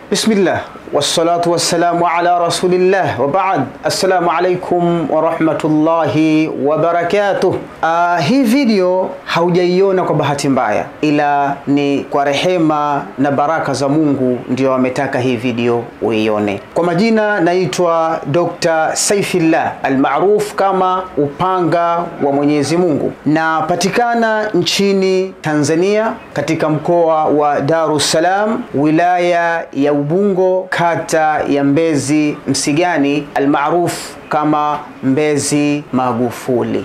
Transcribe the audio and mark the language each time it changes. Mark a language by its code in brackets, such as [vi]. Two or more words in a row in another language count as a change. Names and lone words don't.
[ar] بسم الله والصلاة والسلام على رسول الله وبعد. السلام عليكم ورحمة الله وبركاته. [sw] Hii video haujaiona kwa bahati mbaya, ila ni kwa rehema na baraka za Mungu ndio ametaka hii video uione. Kwa majina naitwa Dr. Saifillah almaruf kama Upanga wa Mwenyezi Mungu, na patikana nchini Tanzania katika mkoa wa Dar es Salaam, wilaya ya Ubungo, kata ya Mbezi Msigani almaruf kama Mbezi Magufuli.